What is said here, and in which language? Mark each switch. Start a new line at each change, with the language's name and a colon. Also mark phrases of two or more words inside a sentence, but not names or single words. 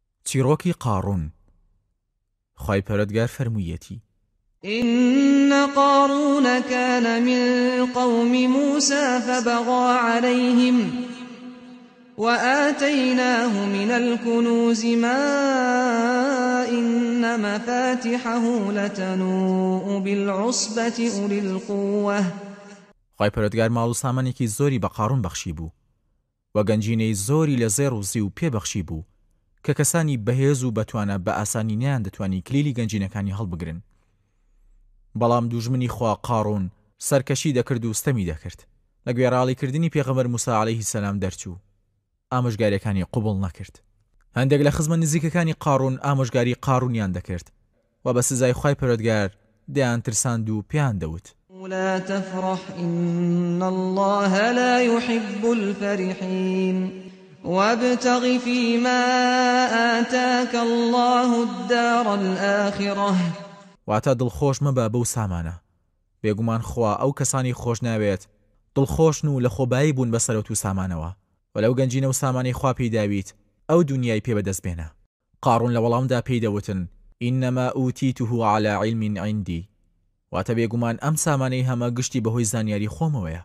Central Kurdish: چیرۆکی قاڕون. خوای پەروەردگار فەرموویەتی:
Arabic: إن قارون كان من قوم موسى فبغى عليهم وآتيناه من الكنوز ما إن مفاتحه لتنوء بالعصبة أولي القوة.
Central Kurdish: خوای پەروەردگار ماڵ و سامانێکی زۆری بە قاڕون بەخشی بوو و گەنجینەی زۆری لە زێڕ و زی و پێبەخشی بوو کە کەسانی بەهێز و بەتوانە بە ئاسانی نیان دەتوانی کلیلی گەنجینەکانی هەڵبگرن. بەڵام دوژمنی خوا قاڕون سەرکەشی دەکرد و ستەمی دەکرد، لە گوێڕاڵیکردنی پێغەمبەر موسا
Arabic: عەلەیهی سەلام
Central Kurdish: دەرچوو، ئامۆژگاریەکانی قوبوڵ نەکرد. هەندێک لە خزمە نزیکەکانی قاڕون ئامۆژگاری قاڕونیان دەکرد و بە سزای خوای پەروەردگار دەیان ترساند و پێیان دەوت:
Arabic: لا تفرح إن الله لا يحب الفرحين وابتغ فيما آتاك الله الدار الآخرة.
Central Kurdish: واتە دڵخۆش مەبە بەو سامانە، بێگومان خوا ئەو کەسانی خۆش ناوێت دڵخۆشن و لە خۆبایی بوون بە سەرەوت و سامانەوە، و لەو گەنجینە و سامانەی خوا پێداویت ئەو دنیای پێ بەدەست بێنە. قاڕون لە وەڵامدا پێی دەوتن:
Arabic: ئینەما ئوتیته عەلی عیلم عیندی،
Central Kurdish: واتە بێگومان ئەم سامانەی هەمە گشتی بەهۆی زانیاری خۆمەوەیە.